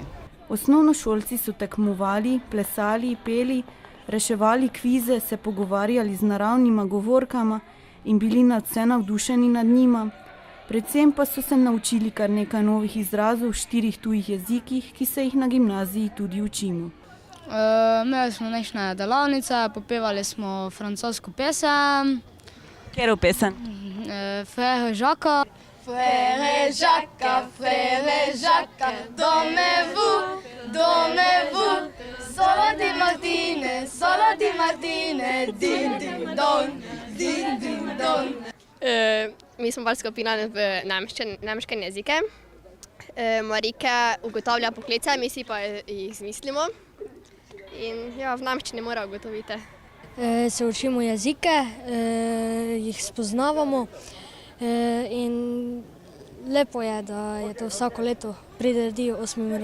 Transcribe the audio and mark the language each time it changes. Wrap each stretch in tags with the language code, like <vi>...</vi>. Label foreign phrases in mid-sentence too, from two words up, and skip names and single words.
<sl>Osnovnošolci so tekmovali, plesali, peli, reševali kvize, se pogovarjali z naravnima govorkama in bili nadvse navdušeni nad njima. Predvsem pa so se naučili kar nekaj novih izrazov v 4 tujih jezikih, ki se jih na gimnaziji tudi učimo. Imeli smo nekaj delavnice, popevali smo francosko pesem. Katero pesem? Frère Jacques.</sl> <fr>Frère Jacques, frère Jacques, dormez-vous, solo di Martine, din din don, din din don.</fr> <sl>Mi smo bolj skupina v nemškem jezike. Marika ugotavlja poklice, mi si pa jih izmislimo. In ja, v nemščini mora ugotoviti. Se učimo jezike, jih spoznavamo in lepo je, da je to vsako leto priredijo 8.</sl>